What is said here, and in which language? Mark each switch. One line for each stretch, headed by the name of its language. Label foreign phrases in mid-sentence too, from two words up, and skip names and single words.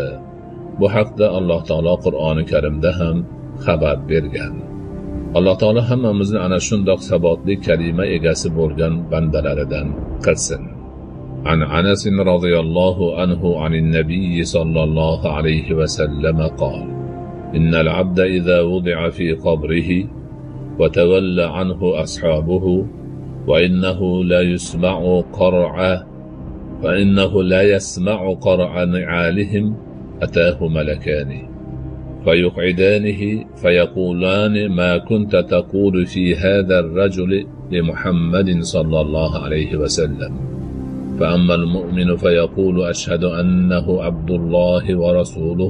Uzbek: Bu haqda Alloh taolo Qur'oni Karimda ham xabar bergan. Alloh taolo hammamizni ana shundoq sabotli kalima egasi bo'lgan bandalaridan qilsin.
Arabic: عن أنس رضي الله عنه عن النبي صلى الله عليه وسلم قال: إن العبد إذا وضع في قبره وتولى عنه أصحابه وإنه ليسمع قرع نعالهم أتاه ملكان فيقعدانه فيقولان: ما كنت تقول في هذا الرجل لمحمد صلى الله عليه وسلم. فأما المؤمن فيقول: أشهد أنه عبد الله ورسوله.